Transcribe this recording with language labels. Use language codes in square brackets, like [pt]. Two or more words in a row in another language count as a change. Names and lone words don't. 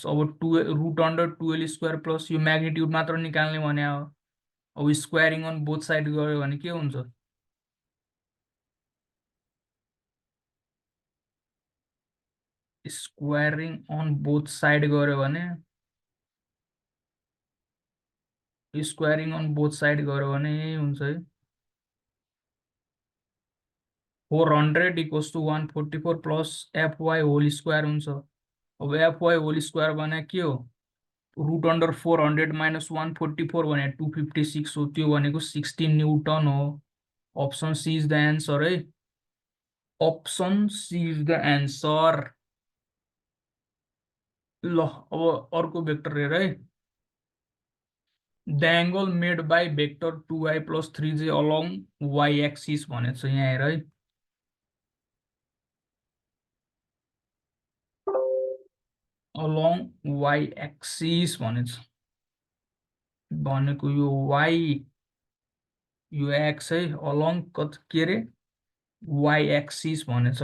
[ne] अब [en] root under 12 square plus [ne] यो म्याग्निट्युड मात्र निकाल्ने भने हो, अब [en] squaring on both side [ne] गर्यो भने के हुन्छ, [en] squaring on both side [ne] गर्यो भने, [en] squaring on both side [ne] गर्यो भने यही हुन्छ है, [en] 400 equals to 144 plus FY whole square [ne] हुन्छ। अब [en] FY whole square [ne] भने के हो, [en] root under 400 minus 144 [ne] भने 256 हो, त्यो भनेको 16 न्यूटन हो। [en] option C is the answer है, option C is the answer. [ne] ल अब अर्को भेक्टर हेर है, [en] the angle made by vector 2i plus 3j along y axis [ne] भनेछ, यहाँ हेर है, [en] along y axis [ne] भनेछ, भनेको यो y यो x है, अलोङ के रे [en] y axis [ne] भनेछ।